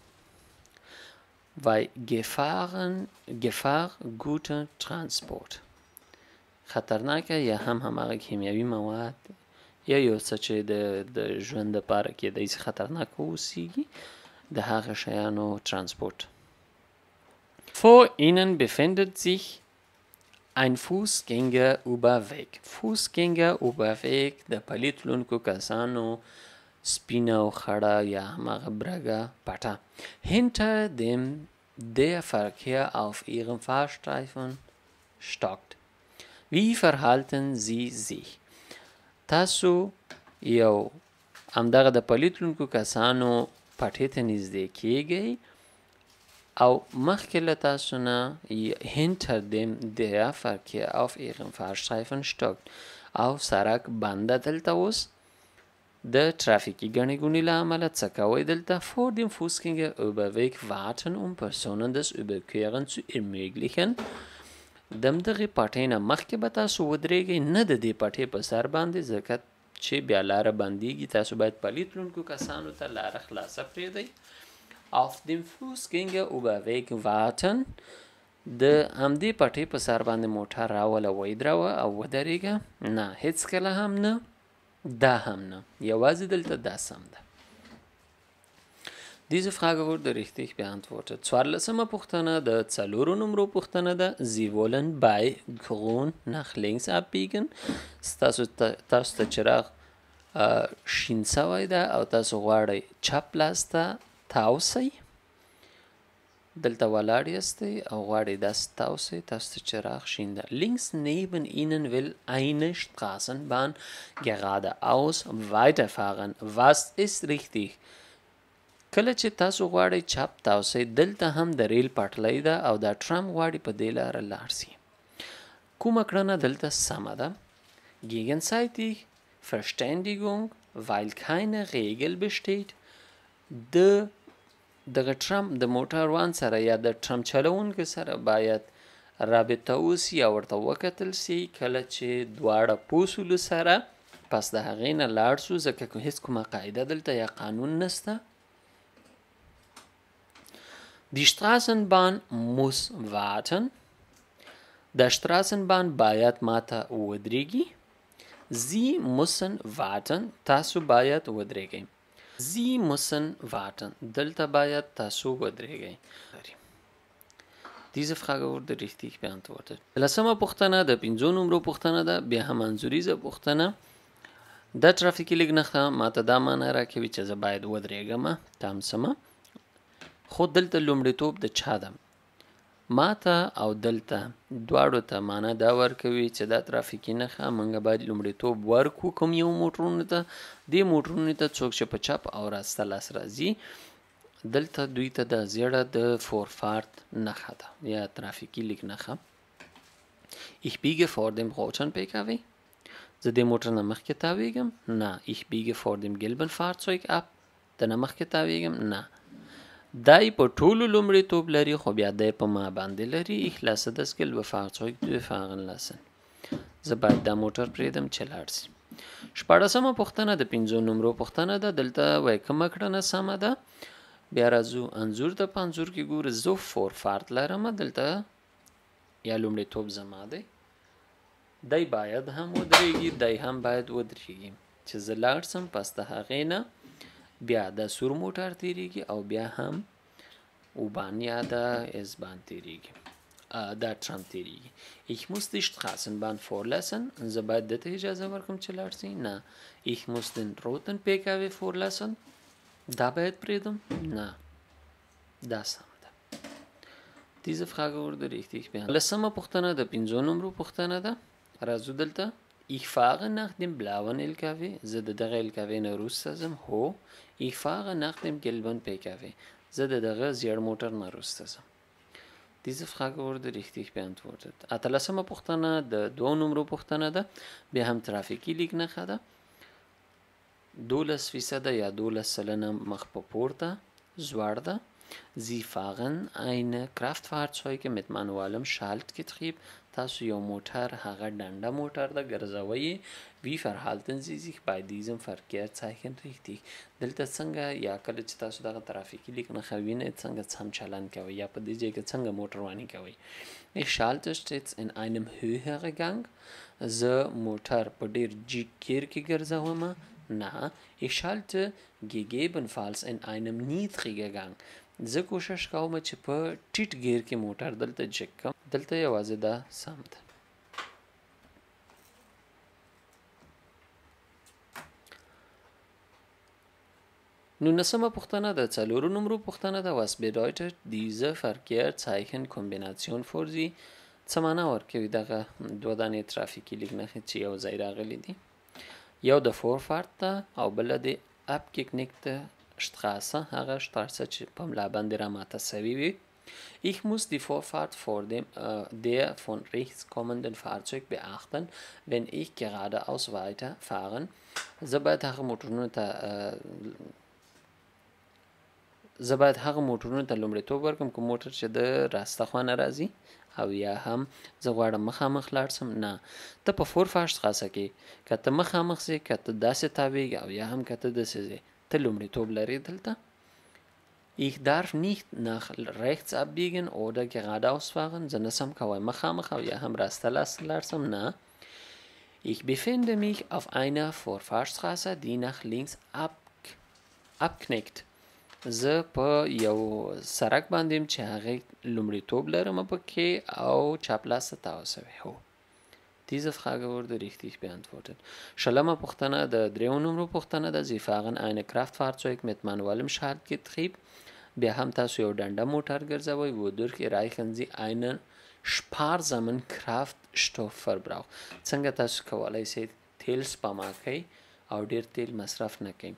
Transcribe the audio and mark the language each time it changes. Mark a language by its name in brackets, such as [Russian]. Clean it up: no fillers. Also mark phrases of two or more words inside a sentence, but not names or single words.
[German] Weil Gefahr guter Transport. [Pashto] خطرناکه یا هم هماغه کیمیاوي مواد یا یو څه چې د ژوند لپاره کېدای شي خطرناکه اوسیږي د هغه شیانو ترانسپورت. [German] Vor ihnen befindet sich ein Fußgängerüberweg. [Pashto] Fußgängerüberweg د پلي تلونکو کسانو سپینه او خړه یا هماغه برګه پټه. [German] Hinter dem der Verkehr auf ihrem Fahrstreifen stockt. Wie verhalten Sie sich؟ [Pashto] تاسو یو همدغه د پلي تلونکو کسانو پټې ته نږدې کیږئ او مخکې له تاسو نه [German] hinter dem der Verkehr auf ihrem Fahrstreifen stockt [Pashto] او سړک بنده دلته اوس د ترافیکي ګڼې ګوڼې له امله څه کوئ دلته؟ [German] Vor dem Fußgängerüberweg warten, um Personen das Überqueren zu ermöglichen. [Pashto] د همدغې پټۍ نه مخکې به تاسو ودرېږئ، نه د دې پټۍ په سر باندې، ځکه چې بیا لاره بندېږي. تاسو باید پلی تلونکو کسانو ته لاره خلاصه پرېږدئ. [German] Auf dem Fußgängerüberweg warten. [Pashto] د همدې پټۍ په سر باندې موټر راوله ویدروه او ودرېږه. نه، هېڅکله هم نه، دا هم نه. یوازې دلته دا سم ده. [German] Diese Frage wurde richtig beantwortet. 14. Püchtene, der 4 Numero [Pashto] پوښتنه ده. [German] Sie wollen bei Grün nach links abbiegen. [Pashto] تاسو ته چراغ شین سوی ده او تاسو غواړئ چپ لاس ته تاو سئ. دلته ولاړ یاستئ او غواړئ داسې تاو سئ. تاسو ته چراغ شین ده. [German] Links neben Ihnen will eine Straßenbahn geradeaus weiterfahren. Was ist richtig? [Pashto] کله چې تاسو غواړئ چپ تاو سئ، دلته هم د ریل پټلۍ ده او دا ټرام غواړي په دې لاره لاړ سي. کومه کړنه دلته سمه ده؟ [German] Gegenseitig Verständigung, weil keine Regel besteht. [Pashto] دغه ټرام د موټروان سره یا د ټرام چلونکي سره باید رابطه وسي یا ورته وکتل سي. کله چې دواړه پوسولو سره پس د هغې نه لاړ سو، ځکه هېڅ کومه قاعده دلته یا قانون نسته. [German] Die Straßenbahn muss warten. Der Straßenbahn [Pashto] باید ماته ودرېږي. [German] Sie müssen warten. [Pashto] تاسو باید ودرېږئ. [German] Sie müssen warten. [Pashto] دلته باید تاسو ودرېږئ. [German] Diese Frage wurde richtig beantwortet. [Pashto] لسمه پوښتنه د 5 نمرو پوښتنه ده، بیا هم انځوریزه پوښتنه. دا ترافیکي لیک نښه ماته دا معنی راکوي چې زه باید ودرېږم. تام سمه. خو دلته لومړیتوب د چا ده؟ ماته او دلته دواړو ته معنا دا ورکوي چې دا ترافیکي نښه موږ باید لومړیتوب ورکو کوم یو موټرونو ته. دې موټرونو ته څوک چې په چپ او راسته لاس راځي، دلته دوی ته د زیړه د فورفارت نښه ده یا ترافیکي لیک نښه. [German] Ich biege vor dem roten PKW. [Pashto] زه دې موټر نه مخکې تاویږم؟ نه. [German] Ich biege vor dem gelben Fahrzeug ab. [Pashto] د نه مخکې تاویږم؟ نه. دای په ټولو لومړیتوب لري، خو بیا دای په ما باندې لري. [German] Ich lasse das gelbe Fahrzeug fahren lassen. [Pashto] زه باید دا موټر پرېږدم چې لاړ سي. 14مه پوښتنه د 5 نمرو پوښتنه ده. دلته وایي کومه کړنه سمه ده. بیا راځو انځور ته. په انځور کې ګورو زه فورفارت لرم. دلته یا لومړیتوب زما دی. دی باید هم ودرېږي، دی هم باید ودرېږي. چې زه لاړ سم پس د هغې نه بیا د سور موټر تیریږي او بیا هم U-Bahn یا د S-Bahn تیریږي، دا ټرام تیریږي. [German] Ich muss die Straßenbahn vorlassen. [Pashto] زه باید دته اجازه ورکړم چې لاړ سي؟ نه. [German] Ich muss den roten PKW vorlassen. [Pashto] دا باید پرېږدم؟ نه. دا سم ده. [German] Diese Frage wurde richtig beantwortet. [Pashto] لسمه پوښتنه د 5 نمرو پوښتنه ده. راځو دلته. [German] Ich fahre nach dem blauen LKW. [Pashto] زه د دغه LKW نه وروسته ځم. هو. [German] Ich fahre nach dem gelben PKW. [Pashto] زه د دغه زیړ موټر نه وروسته ځم. [German] Diese Frage wurde richtig beantwortet. [Pashto] اتلسمه پوښتنه د 2 نمرو پوښتنه ده. بیا هم ترافیکي لیک نښه ده. 12% یا 12% مخ په پورته زوړ ده. [German] Sie fahren eine Kraftfahrzeuge mit manuellem Schaltgetrieb. [Pashto] تاسو یو موټر هغه ډنډه موټر ده ګرځوئ. [German] Wie verhalten Sie sich bei diesem Verkehrszeichen richtig? [Pashto] دلته څنګه یا کله چې تاسو دغه ترافیکي لیک نښه وینئ څنګه سم چلند کوئ یا په دې ځای کې څنګه موټرواني کوئ. [German] Ich schalte stets in einem höheren Gang. [Pashto] زه موټر په ډیر جګ ګیر کې ګرځوم. نه. [German] Ich schalte gegebenenfalls in einem niedrigen Gang. [Pashto] زه کوشش کوم چې په ټیټ ګیر کې موټر دلته چک کړم. دلته یوازې دا سم ده. نولسمه پوښتنه د 4 نمرو پوښتنه ده. [German] Was bedeutet diese Verkehrszeichen-Kombination für Sie? [Pashto] څه معنا ورکوي دغه دوه دانې ترافیکي لیک نښې چې یو ځای راغلي دي؟ یو د فورفارت ده او بله د [German] abgeknickte Straße، [Pashto] هغه Straße چې په ملا باندې راماته سوي وي. [German] Ich muss die Vorfahrt vor dem der von rechts kommenden Fahrzeug beachten, wenn ich geradeaus weiterfahren. [Pashto] زه باید هغه موټرونو ته زه باید هغه موټرونو ته لومړیتوب ورکړم کوم موټر چې د راسته خوا نه راځي او یا هم زه غواړم مخامخ لاړ شم. نه، ته په Vorfahrtsstraße کې که ته مخامخ ځې، که ته داسې تاویږې او یا هم که ته داسې ځې، ته لومړیتوب لرې دلته. [German] Ich darf nicht nach rechts abbiegen oder geradeaus fahren. [Pashto] زه نسم کوی مخامخ او یا هم راسته لاړ شم. نه، [German] ich befinde mich auf einer Vorfahrtsstraße, die nach links abknickt. [Pashto] زه په یو سرک باندې چې هغې لومړیتوب لرم پکې او چپ لاس ته تاوه شوی. هو، [German] diese Frage wurde richtig beantwortet. [Pashto] شلمه پوښتنه د 3 نمرو پوښتنه ده. [German] Sie fahren ein Kraftfahrzeug mit manuellem Schaltgetriebe. [Pashto] بیا هم تاسو یو ډنډه موټر ګرځوئ. [German] wodurch erreichen Sie einen sparsamen Kraftstoffverbrauch. [Pashto] څنګه تاسو کولی شئ تیل سپما کوئ او ډیر تیل مصرف نه کوئ.